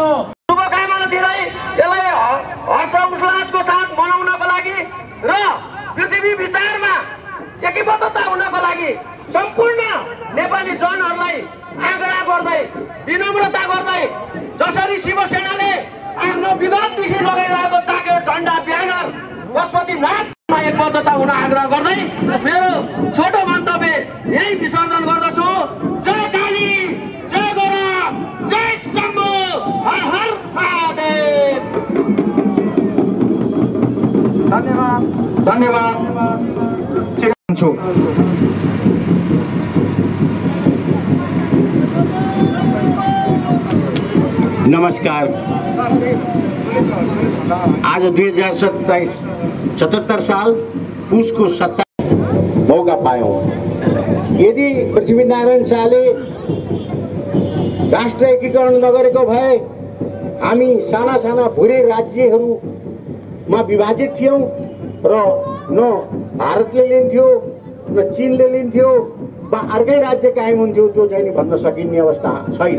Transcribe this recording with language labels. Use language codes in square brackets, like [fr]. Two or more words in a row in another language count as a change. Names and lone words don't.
[ne] शुभकामना दिँदै यसलाई हर्षोल्लासको साथ मनाउनको लागि र पृथ्वी विचारमा एकीबद्धता हुनको लागि सम्पूर्ण नेपाली जनहरूलाई आग्रह गर्दै विनम्रता गर्दै जसरी शिवसेनाले आफ्नो विगतदेखि लगाइरहेको चाकेर झण्डा ब्यानर पशुपतिनाथमा एकबद्धता हुन आग्रह गर्दै मेरो छोटो मन्तव्य यही विसर्जन गर्दछु। जय काली, जय गोरा, जय शम्भु, हर हर महादेव। धन्यवाद धन्यवाद। नमस्कार। आज 2077 साल पुसको 27 मौका पायौं। यदि पृथ्वीनारायण शाहले राष्ट्र एकीकरण नगरेको भए हामी साना साना भुरे राज्यहरूमा विभाजित थियौं र न भारतले लिन्थ्यो न चीनले लिन्थ्यो वा अर्कै राज्य कायम हुन्थ्यो, त्यो चाहिँ भन्न सकिने अवस्था छैन।